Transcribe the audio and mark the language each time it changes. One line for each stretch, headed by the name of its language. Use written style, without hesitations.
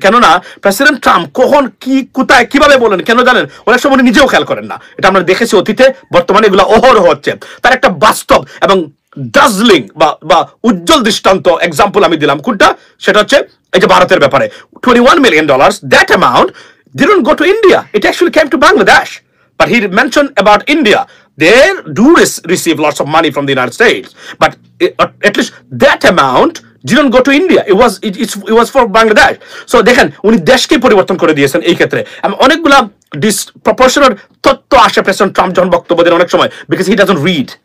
Bangla: কেননা president Trump কখন কি কোথায় কিভাবে বলেন কেন জানেন, অনেক সময় উনি নিজেও খেয়াল করেন না। এটা আমরা দেখেছি অতীতে, বর্তমানে এগুলো অহরহ হচ্ছে। তার একটা বাস্তব এবং ডাজলিং বা উজ্জ্বল দৃষ্টান্ত এক্সাম্পল আমি দিলাম। কোনটা? সেটা হচ্ছে এই যে ভারতের ব্যাপারে
English: $21 million, that amount didn't go to India. It actually came to Bangladesh. But he mentioned about India. They do receive lots of money from the United States. But at least that amount didn't go to India. It was for Bangladesh.
Bangla: So দেখেন উনি দেশকে পরিবর্তন করে দিয়েছেন এই ক্ষেত্রে। অনেকগুলা disproportionate তথ্য আসে প্রেসিডেন্ট ট্রাম্প যখন বক্তব্য দেন অনেক সময়,
English: because he doesn't read.